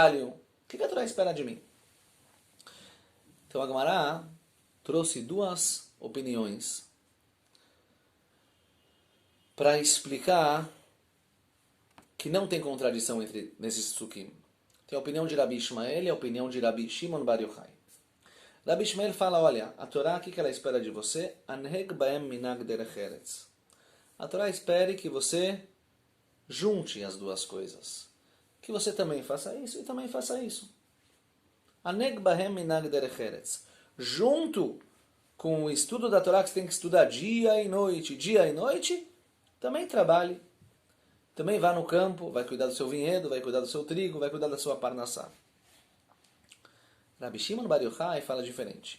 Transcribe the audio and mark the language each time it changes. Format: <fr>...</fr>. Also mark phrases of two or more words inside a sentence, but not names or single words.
<pt>O que a Torá espera de mim? Então a Gemara trouxe 2 opiniões para explicar que não tem contradição entre nesses psukim. Tem a opinião de Rabi Ishmael e a opinião de Rabi Shimon Bar Yochai. Rabi Ishmael fala, olha, a Torá, o que ela espera de você?</pt> <he>הנהג בהם מנהג דרך ארץ.</he> <pt>A Torá espera que você junte as 2 coisas. Que você também faça isso e também faça isso.</pt> <he>הנהג בהם מנהג דרך ארץ.</he> <pt>Junto com o estudo da Torá, que você tem que estudar dia e noite, também trabalhe. Também vá no campo, vai cuidar do seu vinhedo, vai cuidar do seu trigo, vai cuidar da sua parnassá. Rabi Shimon Bar Yochai fala diferente.</pt>